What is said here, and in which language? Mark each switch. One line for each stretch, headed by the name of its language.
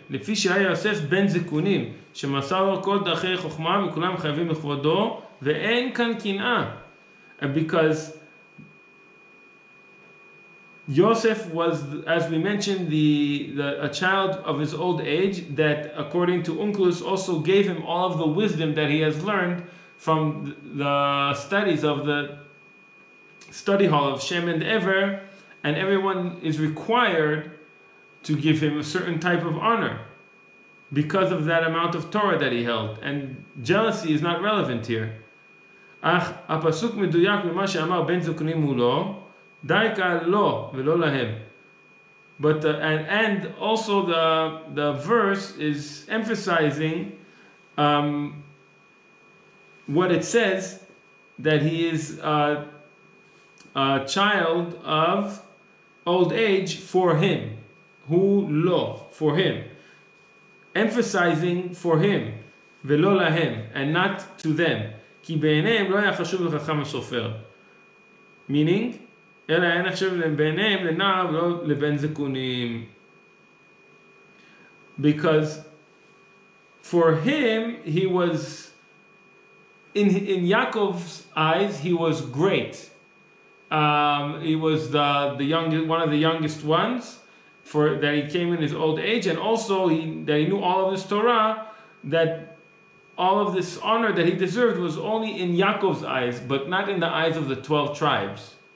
Hebrew: לפי שהיה יוסף בן זקונים, שמסר לו כל דרכי חוכמה וכולם חייבים לכבודו, ואין כאן קנאה.
English: And because Yosef was, as we mentioned, a child of his old age, that according to Onkelos also gave him all of the wisdom that he has learned from the studies of the study hall of Shem and Ever, and everyone is required to give him a certain type of honor because of that amount of Torah that he held. And jealousy is not relevant here.
Hebrew: אך הפסוק מדויק ממה שאמר בן זקונים הוא לא, דייקה לו ולא להם.
English: But and also the verse is emphasizing what it says, that he is a child of old age for him.
Hebrew: Hu lo,
English: for him. Emphasizing for him,
Hebrew: ולא להם,
English: and not to them.
Hebrew: כי בעיניהם לא היה חשוב לחכם הסופר. Meaning, אלא היה נחשב בעיניהם לנער ולא לבן זקונים.
English: Because for him, he was, in Yaakov's eyes, he was great. He was the youngest, one of the youngest ones, for that he came in his old age, and also that he knew all of this Torah, that all of this honor that he deserved was only in Yaakov's eyes, but not in the eyes of the 12 tribes.